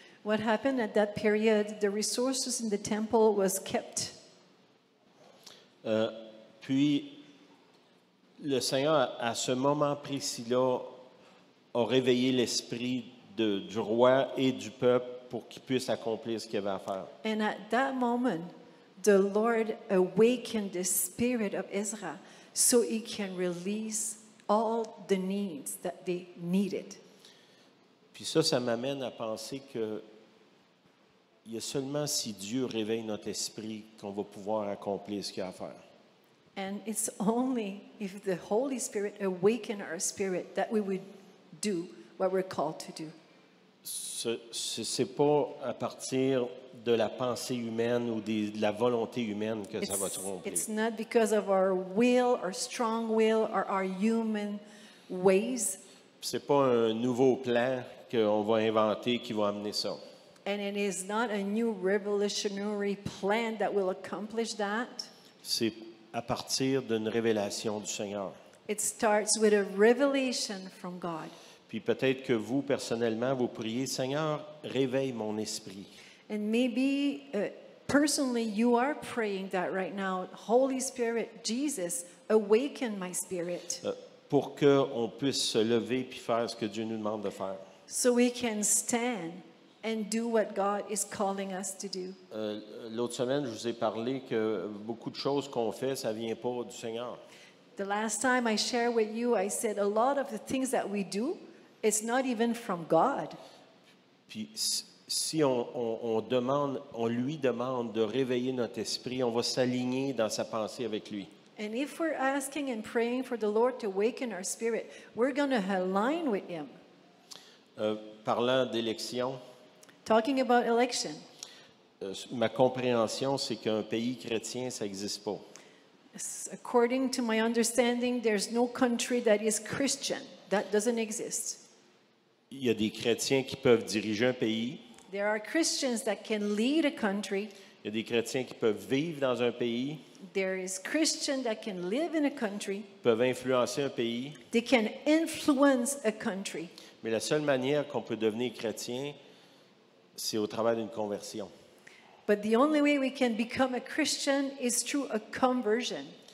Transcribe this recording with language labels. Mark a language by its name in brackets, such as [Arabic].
[English] What happened at that period, the resources in the temple was kept. [French] Puis, le Seigneur, à ce moment précis-là, a réveillé l'esprit du roi et du peuple pour qu'ils puissent accomplir ce qu'il y avait à faire. [English] And at that moment, the Lord awakened the spirit of Israel so he can release all the needs that they needed. [French] Puis ça m'amène à penser que il y a seulement si Dieu réveille notre esprit qu'on va pouvoir accomplir ce qu'il y a à faire. [English] And it's only if the Holy Spirit awaken our spirit that we would do what we're called to do. [French] C'est pas à partir de la pensée humaine ou de la volonté humaine que ça va se rompre. [English] It's not because of our will, our strong will, or our human ways. [French] C'est pas un nouveau plan qu'on va inventer qui va amener ça. [English] And it is not a new revolutionary plan that will accomplish that. [French] C'est à partir d'une révélation du Seigneur. [English] It starts with a revelation from God. [French] Puis peut-être que vous, personnellement, vous priez, Seigneur, réveille mon esprit. [English] And maybe personally you are praying that right now. Holy Spirit, Jesus, awaken my spirit. [French] Pour qu'on puisse se lever puis faire ce que Dieu nous demande de faire. [English] So we can stand and do what God is calling us to do. [French] L'autre semaine, je vous ai parlé que beaucoup de choses qu'on fait, ça vient pas du Seigneur. [English] The last time I shared with you, I said a lot of the things that we do, it's not even from God. [French] Puis si on lui demande de réveiller notre esprit, on va s'aligner dans sa pensée avec lui. [English] And if we're asking and praying for the Lord to awaken our spirit, we're going to align with Him. [French] Parlant d'élection, [English] Talking about election, [French] ma compréhension, c'est qu'un pays chrétien, ça n'existe pas. [English] according to my understanding, there's no country that is Christian. That doesn't exist. [French] Il y a des chrétiens qui peuvent diriger un pays. [English] There are Christians that can lead a country. [French] Il y a des chrétiens qui peuvent vivre dans un pays, [English] There is Christian that can live in a country. [French] peuvent influencer un pays. [English] They can influence a country. [French] Mais la seule manière qu'on peut devenir chrétien, c'est au travers d'une conversion. [English] But the only way we can become a Christian is through a conversion.